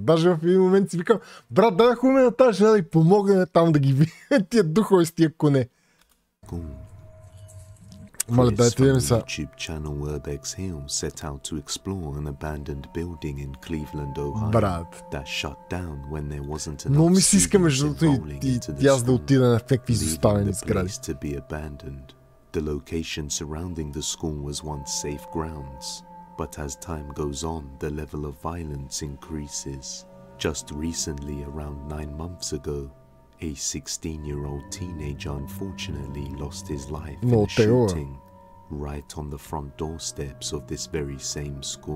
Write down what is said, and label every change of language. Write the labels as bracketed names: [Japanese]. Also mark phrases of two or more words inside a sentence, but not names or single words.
[Bulgarian] Даже в един момент си викам, брат, дай да ходим на тази жена да й помогне там да ги видим тия духове с тия коне. Мале, дайте видим сега. Брат. Но ми си иска между другото и аз да отида на някакви изоставени сгради. [English] The location surrounding the school was once safe grounds, but as time goes on, the level of violence increases. Just recently, around 9 months ago, a 16-year-old teenager unfortunately lost his life in a shooting right on the front doorsteps of this very same school.